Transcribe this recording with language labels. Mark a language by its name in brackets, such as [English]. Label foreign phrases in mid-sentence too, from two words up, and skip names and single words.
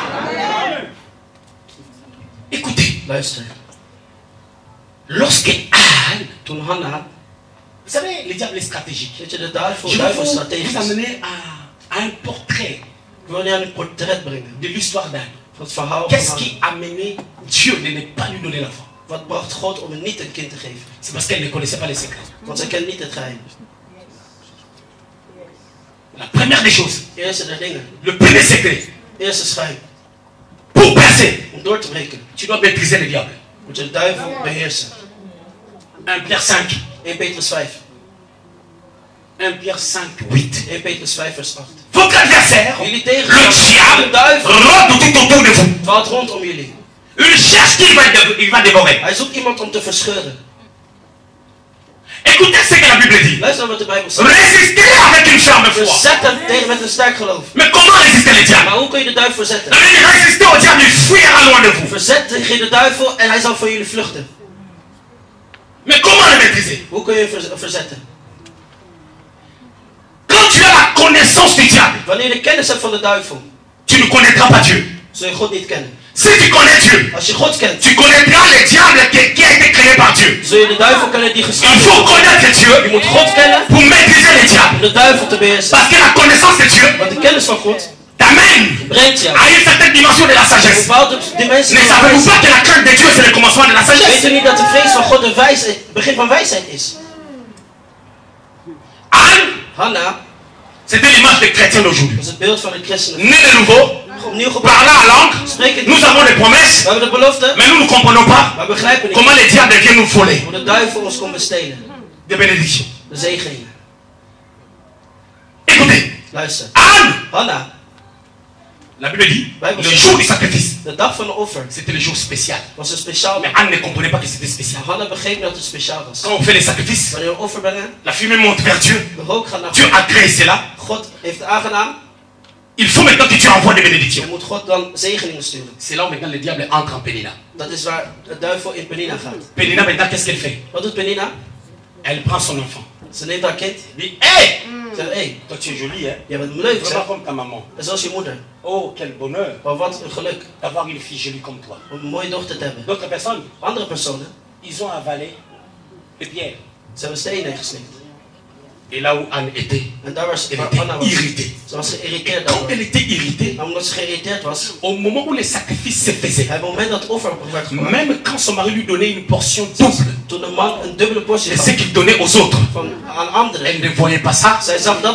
[French] Écoutez, lorsque Anne, vous savez, le diable est stratégique. Je vais vous amener à un portrait de l'histoire d'Anne. Qu'est-ce qui a amené Dieu de ne pas lui donner l'enfant? [Dutch] Wat bracht God om hem niet een kind te geven? [French] C'est parce qu'elle ne connaissait pas les secrets. [Dutch] Want zij kent niet het geheim. [French] La première des choses. [Dutch] Eerste der dingen. [French] Le premier secret. [Dutch] Eerste schijn. [French] Pour percer. [Dutch] Om door te breken. [French] Tu dois maîtriser le diable. [Dutch] Moet je de duivel beheersen. [French] 1 Pierre 5. [Dutch] 1 Petrus 5. [French] 1 Pierre 5, 8. [Dutch] 1 Petrus 5 vers 8. [French] Votre adversaire, [Dutch] Jullie [French] le [Dutch] tegenstander, de duivel, [French] rôde tout autour de vous. [Dutch] valt rondom jullie. [French] Il cherche qui il va dévorer. [Dutch] Hij zoekt iemand om te verscheuren. [French] Écoutez ce que la Bible dit. [Dutch] Luister wat de Bijbel zegt. [French] Résistez avec une ferme foi. [Dutch] Verzet hem tegen met een sterk geloof. [French] Mais comment résister le diable? [Dutch] Maar hoe kun je de duivel verzetten? [French] Résister au diable, il fuira loin de vous. [Dutch] Verzet tegen de duivel en hij zal van jullie vluchten. [French] Mais comment le maîtriser? [Dutch] Hoe kun je verzetten? [French] Quand tu as la connaissance du diable, [Dutch] Wanneer je kennis hebt van de duivel, [French] tu ne connaîtras pas Dieu. [Dutch] zul je God niet kennen. [French] Si tu connais Dieu, [Dutch] Als je God kent, [French] tu connaîtras le diable qui a été créé par Dieu. [Dutch] zul je de duivel kennen die [French] Il [Dutch] geschapen [French] faut [Dutch] is. [French] connaître [Dutch] Je [French] Dieu [Dutch] moet God kennen [French] pour maîtriser le diable. [Dutch] om de duivel te beheersen. [French] Parce que la connaissance de Dieu [Dutch] Want de kennis van God [French] t'amène [Dutch] brengt jou [French] à une certaine dimension de la [Dutch] een [French] sagesse. [Dutch] bepaalde dimensie [French] Ne [Dutch] van [French] savez-vous [Dutch] wijsheid. [French] pas que la crainte de Dieu c'est le commencement de la [Dutch] Weet [French] sagesse? [Dutch] u niet dat de vrees van God de wijsheid, het begin van wijsheid is? [French] Anne, [Dutch] Hanna [French] c'était l'image des chrétiens d'aujourd'hui. [Dutch] was het beeld van de christenen. [French] Né de nouveau, [Dutch] Opnieuw geboren. [French] parlant en langue, [Dutch] Spreek het [French] nous [Dutch] niet. [French] avons des promesses, [Dutch] We hebben de belofte, [French] mais nous ne comprenons pas [Dutch] maar begrijpen niet [French] comment les diables viennent nous voler [Dutch] hoe de duivel ons kon bestelen. [French] des bénédictions. [Dutch] De zegeningen. [French] Écoutez, [Dutch] Luister. [French] Anne, [Dutch] Hanna, [French] la Bible dit, [Dutch] Bijbel [French] le [Dutch] zegt, [French] jour du sacrifice, [Dutch] de dag van de offer [French] c'était le jour spécial. [Dutch] was een speciaal [French] Mais [Dutch] dag. [French] Anne ne comprenait pas que c'était spécial. [Dutch] Hanna begreep niet dat het speciaal was. [French] Quand on fait les sacrifices, [Dutch] Wanneer we een offer brengen, [French] la fumée monte vers Dieu. [Dutch] de rook gaat naar [French] Dieu [Dutch] God. [French] a créé cela. [Dutch] God heeft het aangedaan. [French] Il faut maintenant que Dieu envoie des bénédictions. [Dutch] Je moet God dan zegeningen sturen. [French] C'est là où maintenant le diable entre en Pénina. [Dutch] Dat is waar de duivel in Penina gaat. [French] Pénina maintenant, qu'est-ce qu'elle fait? [Dutch] Wat doet Penina? [French] Elle prend son enfant. [Dutch] Ze neemt haar kind. [French] Elle dit, hé, [Dutch] Ze zegt, hé, [French] toi tu es jolie, hein? [Dutch] jij bent leuk, [French] Vraiment [Dutch] zeg. [French] comme ta maman. [Dutch] En zoals je moeder. [French] Oh, quel bonheur [Dutch] Maar wat een geluk [French] d'avoir une fille jolie comme toi. [Dutch] om een mooie dochter te hebben. [French] D'autres personnes, [Dutch] Andere personen, [French] ils ont avalé les pierres. [Dutch] ze hebben stenen geslikt. [French] Et là où Anne était, [Dutch] En daar was [French] elle [Dutch] waar [French] était [Dutch] Anna was. [French] irritée. [Dutch] Ze was geïrriteerd [French] Quand [Dutch] daardoor. [French] elle était irritée, [Dutch] En omdat ze geïrriteerd was, [French] au moment où les sacrifices se faisaient, [Dutch] op het moment dat het offer werd gemaakt, [French] même quand son mari lui donnait une portion double [Dutch] toen de man een dubbele portie [French] de ce [Dutch] gaf [French] qu'il donnait aux autres, [Dutch] aan anderen, [French] elle ne voyait pas ça. [Dutch] zij zag dat,